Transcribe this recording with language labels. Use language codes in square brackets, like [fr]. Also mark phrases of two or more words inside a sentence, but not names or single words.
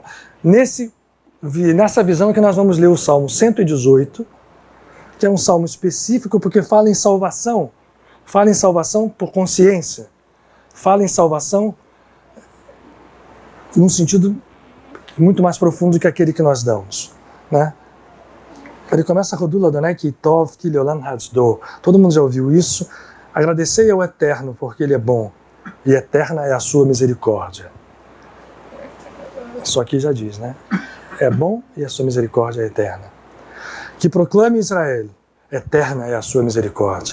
[pt] Nessa visão é que nós vamos ler o Salmo 118, que é um salmo específico porque fala em salvação por consciência, fala em salvação num sentido muito mais profundo que aquele que nós damos, né? Ele começa a [he] הודו לאדוני כי טוב כי לעולם חסדו. [pt] Todo mundo já ouviu isso. Agradecei ao Eterno porque Ele é bom e eterna é a sua misericórdia. Isso aqui já diz, né? É bom e a sua misericórdia é eterna. Que proclame Israel, eterna é a sua misericórdia.